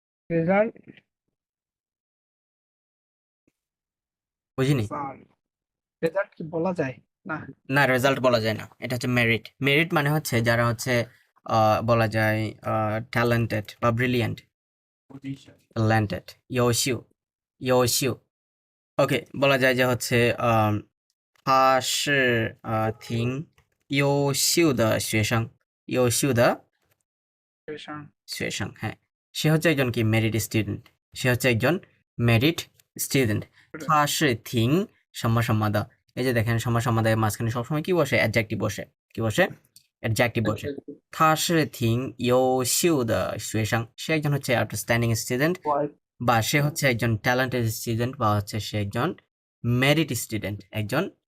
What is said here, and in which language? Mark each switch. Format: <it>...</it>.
<bn>Result বুঝিনি? Result কি বলা যায় না? না, রেজাল্ট বলা যায় না, এটা হচ্ছে মেরিট। মেরিট মানে হচ্ছে যারা হচ্ছে বলা যায় ট্যালেন্টেড বা ব্রিলিয়েন্ট।</bn> <zh>ট্যালেন্টেড, 优秀, 优秀।</zh> <bn>ওকে, বলা যায় যে হচ্ছে</bn> <zh>他是挺优秀的学生，优秀的学生।</zh> <bn>হ্যাঁ, সে হচ্ছে একজন কি মেরিট স্টুডেন্ট, সে হচ্ছে একজন মেরিট স্টুডেন্ট।</bn> <zh>他是挺什么什么的,</zh> <bn>এই যে দেখেন সমাস সমাদের মাঝখানে সবসময় কি বসে? অ্যাডজেক্টিভ বসে। কি বসে? অ্যাডজেক্টিভ বসে।</bn> <zh>他是挺优秀的学生,</zh> <bn>সে একজন হচ্ছে আউটস্ট্যান্ডিং স্টুডেন্ট বা সে হচ্ছে একজন ট্যালেন্টেড স্টুডেন্ট বা হচ্ছে সে একজন মেরিট স্টুডেন্ট, একজন</bn>